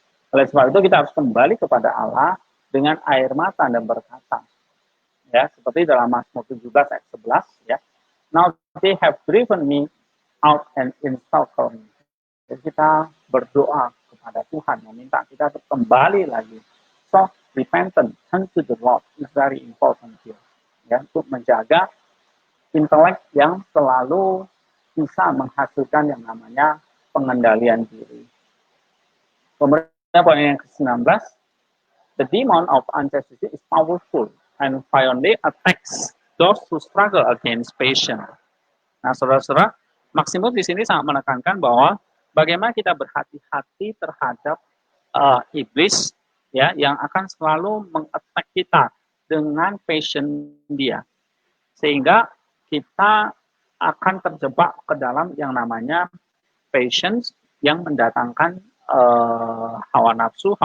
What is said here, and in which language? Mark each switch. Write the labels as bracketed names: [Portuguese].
[Indonesian] Oleh sebab itu kita harus kembali kepada Allah dengan air mata dan berkata, ya, seperti dalam Mazmur 17 ayat 11, ya, [English] now they have driven me out and insulted me. [Indonesian] Jadi kita berdoa kepada Tuhan, meminta kita untuk kembali lagi. [English] So, repentance, turn to the Lord is very important here. [Indonesian] Ya, untuk menjaga intelek yang selalu bisa menghasilkan yang namanya pengendalian diri. Kemudian poin yang ke-19, [English] the demon of unjustness is powerful and violently attacks those who struggle against patience. [Indonesian] Nah, saudara-saudara, Maximus di sini sangat menekankan bahwa bagaimana kita berhati-hati terhadap iblis, ya, yang akan selalu mengattack kita dengan passion dia, sehingga kita akan terjebak ke dalam yang namanya passions yang mendatangkan hawa nafsu.